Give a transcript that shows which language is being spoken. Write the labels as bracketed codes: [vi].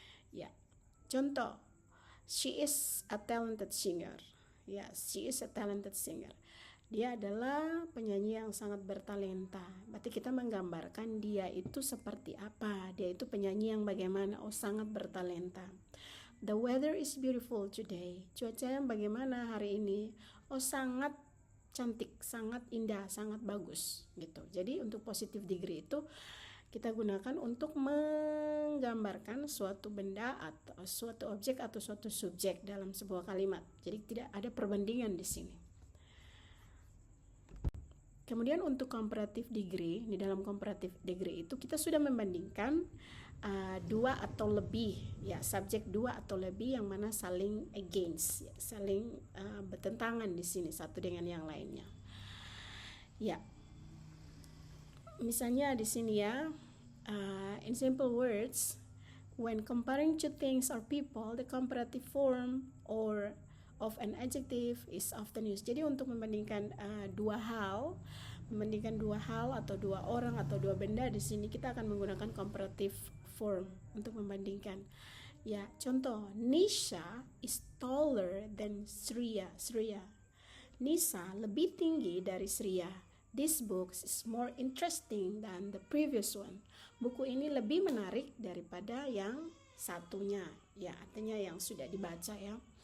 [id] Ya, contoh, [en] she is a talented singer. Ya, she is a talented singer. [id] Dia adalah penyanyi yang sangat bertalenta. Berarti kita menggambarkan dia itu seperti apa. Dia itu penyanyi yang bagaimana. Oh, sangat bertalenta. [en] The weather is beautiful today. [id] Cuaca yang bagaimana hari ini? Oh, sangat cantik, sangat indah, sangat bagus gitu. Jadi untuk positive degree itu kita gunakan untuk menggambarkan suatu benda atau suatu objek atau suatu subjek dalam sebuah kalimat. Jadi tidak ada perbandingan di sini. Kemudian untuk comparative degree, di dalam comparative degree itu kita sudah membandingkan 2 atau lebih ya, subjek 2 atau lebih yang mana saling against ya, saling bertentangan di sini satu dengan yang lainnya. Ya. Misalnya di sini ya, [en] in simple words, when comparing two things or people, the comparative form or of an adjective is often used. [id] Jadi untuk membandingkan dua hal atau dua orang atau dua benda, di sini kita akan menggunakan comparative form untuk membandingkan. [en] Ya, contoh, Nisha is taller than Sriya. [id] Nisa lebih tinggi dari Sriya. [en] This book is more interesting than the previous one. [id] Buku ini lebih menarik daripada yang satunya. Ya, artinya yang sudah dibaca ya.